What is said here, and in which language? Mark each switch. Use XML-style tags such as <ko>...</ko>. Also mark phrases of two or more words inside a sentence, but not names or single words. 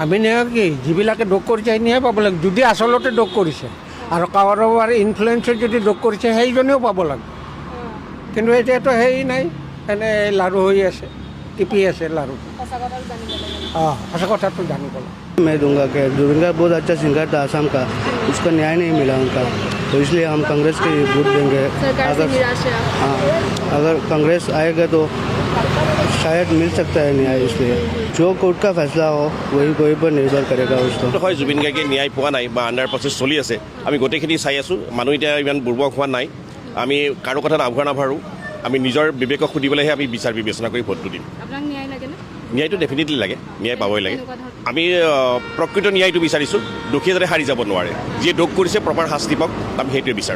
<as>আমি ন্যায় কি, যিবিলাকে দোষ কৰিছে সেই ন্যায় পাব লাগে, যদি আচলতে দোষ কৰিছে, আৰু কাৰোবাৰ ইনফ্লুৱেঞ্চত যদি দোষ কৰিছে সেইজনেও পাব লাগে। কিন্তু এতিয়াতো সেই নাই, এনে লাৰু হৈ আছে, টিপি আছে লাৰু। সঁচা কথাটো জানিব লাগে।</as> <hi>मैं दूंगा कि जुबिन गार्ग बहुत अच्छा सिंगर था आसाम का, उसका न्याय नहीं मिला उनका, तो इसलिए हम कांग्रेस के वोट देंगे। अगर कांग्रेस आएगा तो शायद मिल सकता है न्याय, इसलिए जो कोर्ट का फैसला हो वही पर निर्भर करेगा उसको।</hi> <as>হয় জুবিন গাৰ্গে ন্যায় পোৱা নাই বা</as> <en>under process</en> <as>চলি আছে, আমি গোটেইখিনি চাই আছোঁ, মানুহ এতিয়া ইমান বুৰ্বক হোৱা নাই, আমি কাৰো কথাত আভৰ নাভাৰোঁ, আমি নিজৰ বিবেকক সুধিবলৈহে আমি বিচাৰ বিবেচনা কৰি ভোটটো দিম। আপোনাক ন্যায় লাগেনে? ন্যায়টো ডেফিনেটলি লাগে, ন্যায় পাবই লাগে। আমি প্ৰকৃত ন্যায়টো বিচাৰিছোঁ, দোষীয়ে যাতে সাৰি যাব নোৱাৰে, যিয়ে দোষ কৰিছে প্ৰপাৰ শাস্তি পাওক, আমি সেইটোৱে বিচাৰোঁ।</as>